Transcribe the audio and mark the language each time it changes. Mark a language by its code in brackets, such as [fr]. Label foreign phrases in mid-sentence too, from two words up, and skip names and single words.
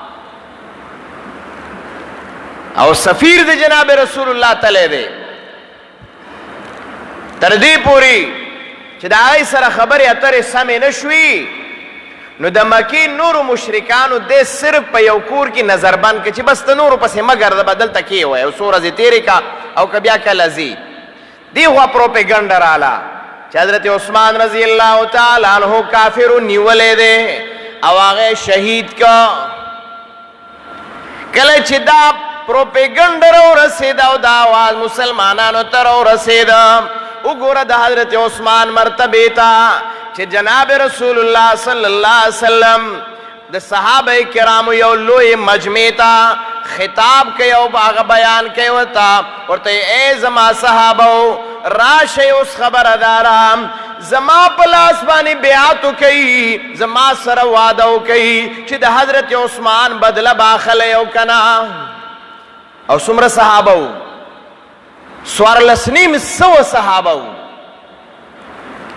[ps] او سفیر د جناب رسول الله تعالی دی تر دې پوری چې د هغې سره خبرې اترې سمې نه شوي نو د مکې نورو مشرکانو دې صرف په یو کور کې نظربند کړه چې بس ته نورو پسې مه ګرځه به دلته کښېوی او څو ورځې تېرې کا او که بیا کله ځي دې خوا پروپیګنډه راله چې حضرت عثمان [ar] رضی اللہ تعالی عنہ [ps] کافرو نیولې دی او هغه شهید کا کله چې دا پروپیګنډه راورسېده او دا آواز مسلمانانو ته راورسېده وګوره د حضرت عثمان مرتبې ته چې جناب رسول الله [ar] صلی الله علیه وسلم [ps] د صحابه کرامو یو لوی مجمع ته خطاب کوي او هغه بیان کوي ورته ای زما صحابو راشئ اوس خبردارم زما په لاس باندې بیعت وکئ زما سره وعده وکئ چې د حضرت عثمان بدله به اخلی او که نه او څومره صحابه وو 14 سوه صحابه وو